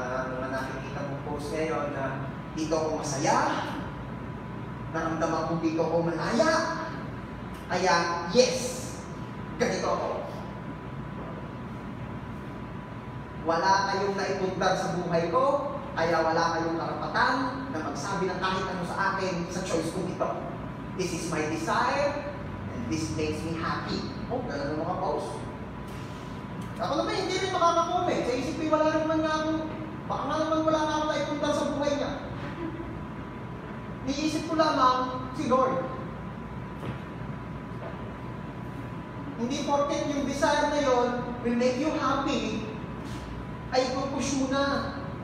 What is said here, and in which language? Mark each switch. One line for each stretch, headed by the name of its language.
Filipino: Mga nakikita mong post ngayon na dito ako masaya, naramdaman ko dito ako malaya, kaya yes, ganito ako. Wala kayong naipundar sa buhay ko, kaya wala kayong karapatan na magsabi ng kahit ano sa akin sa choice ko dito.
English: This is my desire, and this makes me happy.
Filipino: Oh, ganun ang mga post. Ako naman, hindi rin makaka-comment. Sa isip ko, wala naman nga ako, baka nga naman wala na ako naipundar sa buhay niya. Niisip ko lamang si Lord. Hindi porket yung desire na yon
English: will make you happy,
Filipino: ay ipupush mo na.